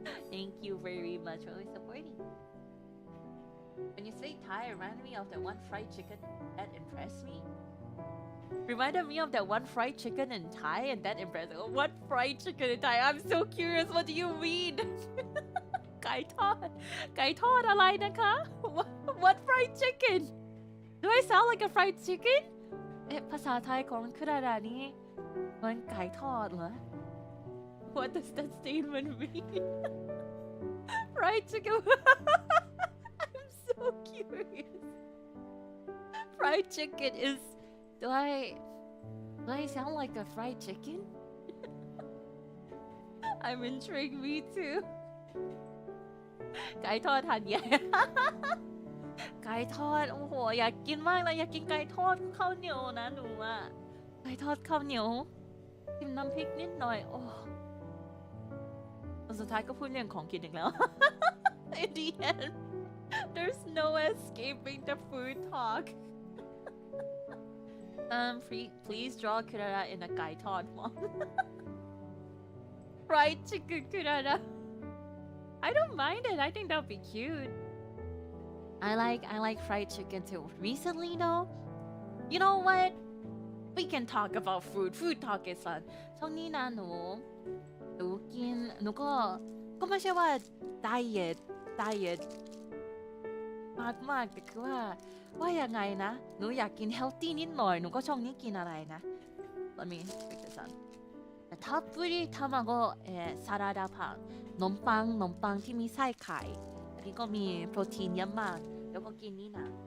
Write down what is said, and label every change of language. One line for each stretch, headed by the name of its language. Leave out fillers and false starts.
English: Thank you very much for always supporting. When you say Thai, it reminded me of that one fried chicken that impressed me. Reminded me of that one fried chicken in Thai, and that impressed me. What fried chicken in Thai? I'm so curious. What do you mean?
Thai: ไก่ทอดอะไรนะคะ
English: What fried chicken? Do I sound like a fried chicken?
Thai: ภาษาไทยของมันคืออะไรนี่มันไก่ทอดเหรอ
English: What does that statement mean? Fried chicken? I'm so curious. Fried chicken is... Do I sound like a fried chicken? I'm intrigued, me too.
Thai: ไก่ทอดทานใหญ่ ไก่ทอดโอ้โหอยากกินมากเลยอยากกินไก่ทอดข้าวเหนียวนะหนูอ่ะไก่ทอดข้าวเหนียวกินน้ำพริกนิดหน่อยโอ้สุดท้ายก็พูดเรื่องของกินอีกแล้ว
English: In the end, there's no escaping the food talk. Please draw Kurara in a Gai Todd mom. Fried chicken Kurara. I don't mind it. I think that would be cute. I like fried chicken too. Recently though, you know what? We can talk about food. Food talk is fun.
Thai: ช่วงนี้นะหนู กินหนูก็ไม่ใช่ว่าไดเอทมากแต่คือว่ายังไงนะหนูอยากกินเฮลตี้นิดหน่อยหนูก็ช่องนี้กินอะไรนะ
English: Let me pick this up
Japanese: たっぷり卵サラダパン
Thai: นมปังที่มีไส้ไข่อันนี้ก็มีโปรตีนเยอะมากแล้วก็กินนี่นะ